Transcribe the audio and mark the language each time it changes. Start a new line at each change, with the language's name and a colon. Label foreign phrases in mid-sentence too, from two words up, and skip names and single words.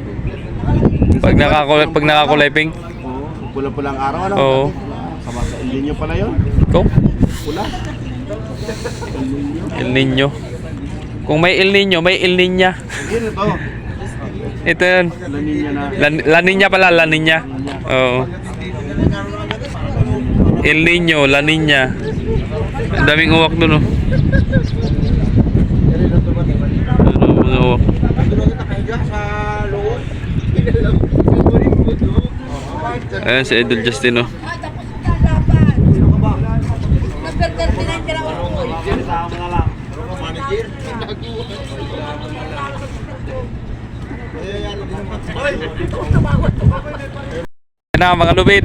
Filipino: Pag nakakulay pink. Oo, pula-pulang araw, ano? Oo. Sama sa El Nino pala yun. Go. Pula. El Nino. Kung may El Nino, may El Niña. Yun ito. Ito yun. La Nina na. La Niña pala, La Niña. Oo. El Nino, La Niña. Ang daming uwak doon, oh. Ano, mga uwak. Ayan si Idol Justin, oh. Ayan na mga lubid.